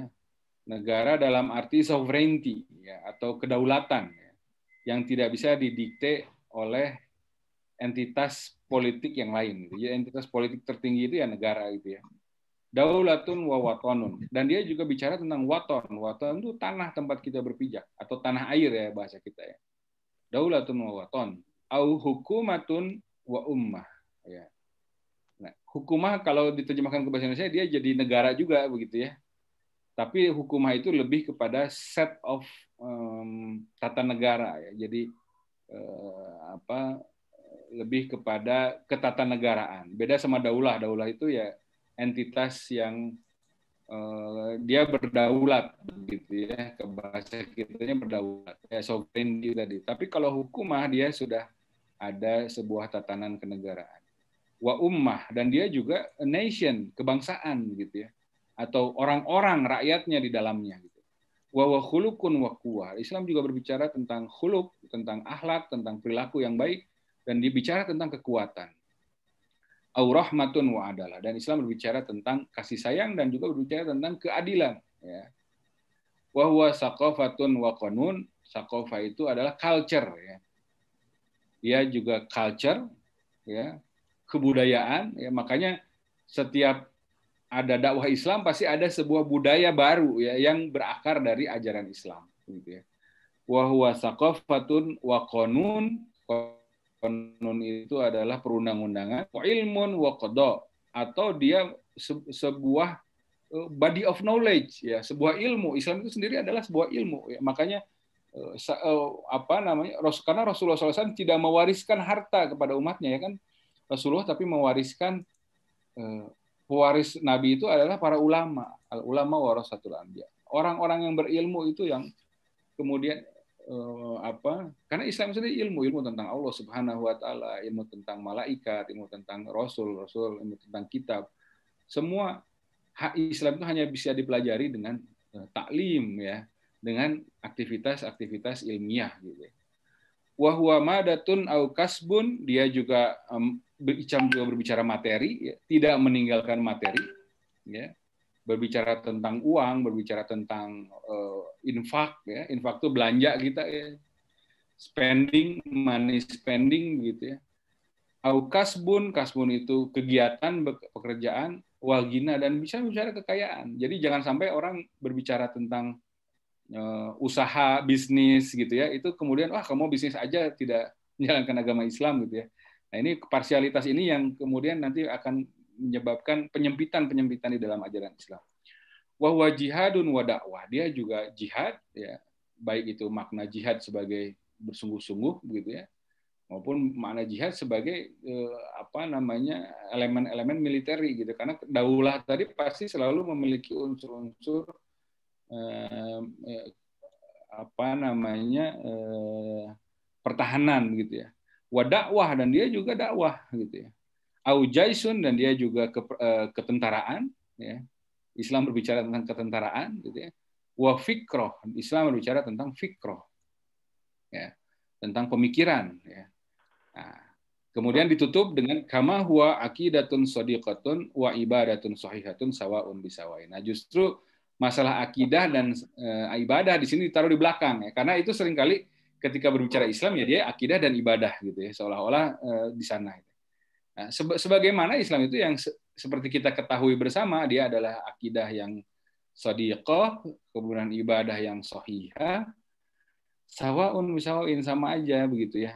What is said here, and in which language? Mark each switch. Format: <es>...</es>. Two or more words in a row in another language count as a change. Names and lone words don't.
<id>Negara dalam arti sovereignty ya, atau kedaulatan ya, yang tidak bisa didikte oleh entitas politik yang lain. Jadi entitas politik tertinggi itu ya negara gitu ya.</id> <ar>دولةٌ ووطنٌ.</ar> <id>Dan dia juga bicara tentang waton. Waton itu tanah tempat kita berpijak atau tanah air ya bahasa kita ya.</id> <ar>دولةٌ ووطن. أو حكومةٌ وأمة ya.</ar> <id>Nah, hukumah kalau diterjemahkan ke bahasa Indonesia dia jadi negara juga begitu ya. Tapi hukumah itu lebih kepada</id> <en>set of</en> <id>tata negara ya. Jadi lebih kepada ketatanegaraan. Beda sama daulah. Daulah itu ya entitas yang dia berdaulat gitu ya, ke bahasa kitanya berdaulat ya, sovereignty tadi. Tapi kalau hukumah dia sudah ada sebuah tatanan kenegaraan.</id> <ar>وأمة,</ar> <id>dan dia juga</id> <en>a nation,</en> <id>kebangsaan gitu ya, atau orang-orang rakyatnya di dalamnya gitu.</id> <ar>وخلقٌ وقوة.</ar> <id>Islam juga berbicara tentang khuluq, tentang akhlak, tentang perilaku yang baik, dan dibicara tentang kekuatan.</id> <ar>أو رحمةٌ وعدالة,</ar> <id>dan Islam berbicara tentang kasih sayang dan juga berbicara tentang keadilan ya.</id> <ar>وهو ثقافةٌ وقانون.</ar> <id>Saqafah itu adalah culture ya. Dia juga culture ya, kebudayaan ya. Makanya setiap ada dakwah Islam pasti ada sebuah budaya baru ya yang berakar dari ajaran Islam gitu ya.</id> <ar>وهو ثقافةٌ وقانون.</ar> <id>Qanun itu adalah perundang-undangan,</id> <ar>وعلمٌ وقضاء,</ar> <id>atau dia sebuah</id> <en>body of knowledge</en> <id>ya, sebuah ilmu. Islam itu sendiri adalah sebuah ilmu ya. Makanya karena Rasulullah SAW tidak mewariskan harta kepada umatnya ya kan, Rasulullah, tapi mewariskan pewaris Nabi itu adalah para ulama.</id> <ar>العلماء ورثة الأنبياء.</ar> <id>Orang-orang yang berilmu itu yang kemudian karena Islam sendiri ilmu tentang Allah</id> <ar>سبحانه وتعالى,</ar> <id>ilmu tentang malaikat, ilmu tentang rasul, ilmu tentang kitab. Semua hak Islam itu hanya bisa dipelajari dengan taklim ya, dengan aktivitas-aktivitas ilmiah gitu.</id> <ar>وهو مادةٌ أو كسبٌ,</ar> <id>dia juga berbicara materi ya, tidak meninggalkan materi ya. Berbicara tentang uang, berbicara tentang infak ya. Infak itu belanja kita ya.</id> <en>Spending, money spending</en> <id>gitu ya.</id> <ar>أو كسبٌ</ar> <id>itu kegiatan, pekerjaan,</id> <ar>والغنى,</ar> <id>dan bisa bicara kekayaan. Jadi jangan sampai orang berbicara tentang usaha, bisnis gitu ya. Itu kemudian kamu bisnis aja tidak menjalankan agama Islam gitu ya. Nah, ini parsialitas ini yang kemudian nanti akan menyebabkan penyempitan di dalam ajaran Islam.</id> <ar>وهو جهادٌ ودعوة.</ar> <id>Dia juga jihad ya, baik itu makna jihad sebagai bersungguh-sungguh begitu ya, maupun makna jihad sebagai elemen-elemen militeri gitu. Karena daulah tadi pasti selalu memiliki unsur-unsur pertahanan gitu ya.</id> <ar>ودعوة,</ar> <id>dan dia juga dakwah gitu ya.</id> <ar>أو جيشٌ,</ar> <id>dan dia juga ketentaraan ya. Islam berbicara tentang ketentaraan gitu ya.</id> <ar>وفكرة,</ar> <id>Islam berbicara tentang fikroh ya, tentang pemikiran ya. Nah, kemudian ditutup dengan</id> <ar>كما هو عقيدةٌ صادقةٌ وعبادةٌ صحيحةٌ سواءٌ بسواءٍ.</ar> <id>Nah, justru masalah akidah dan ibadah di sini ditaruh di belakang ya, karena itu seringkali ketika berbicara Islam ya dia akidah dan ibadah gitu ya, seolah-olah di sana. Nah, sebagaimana Islam itu yang seperti kita ketahui bersama, dia adalah akidah yang shadiqah, kemudian ibadah yang sahihah,</id> <ar>سواءٌ بسواءٍ,</ar> <id>sama aja begitu ya.</id>